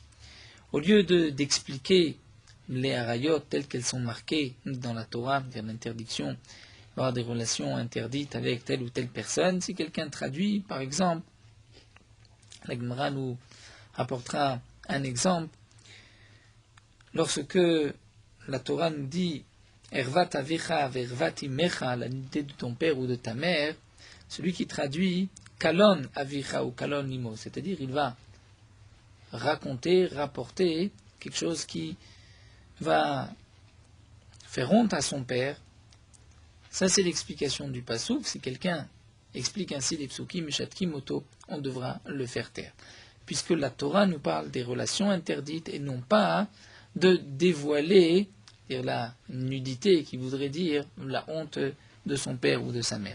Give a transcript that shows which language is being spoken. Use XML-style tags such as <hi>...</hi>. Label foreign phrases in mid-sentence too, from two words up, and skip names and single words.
<fr>Au lieu d'expliquer les arayot telles qu'elles sont marquées dans la Torah, il y a l'interdiction d'avoir des relations interdites avec telle ou telle personne, si quelqu'un traduit, par exemple, la Gemara nous apportera un exemple, lorsque la Torah nous dit</fr> <he>ערוות אביך וערוות אמך,</he> <fr>la nudité de ton père ou de ta mère, celui qui traduit</fr> <he>קלון אביך</he> <fr>ou</fr> <he>קלון אמו,</he> <fr>c'est-à-dire il va raconter, rapporter quelque chose qui va faire honte à son père. Ça c'est l'explication du pasouk. Si quelqu'un explique ainsi les psukim</fr> <he>משתקין אותו,</he> <fr>on devra le faire taire, puisque la Torah nous parle des relations interdites et non pas de dévoiler la nudité, qui voudrait dire la honte de son père ou de sa mère.</fr>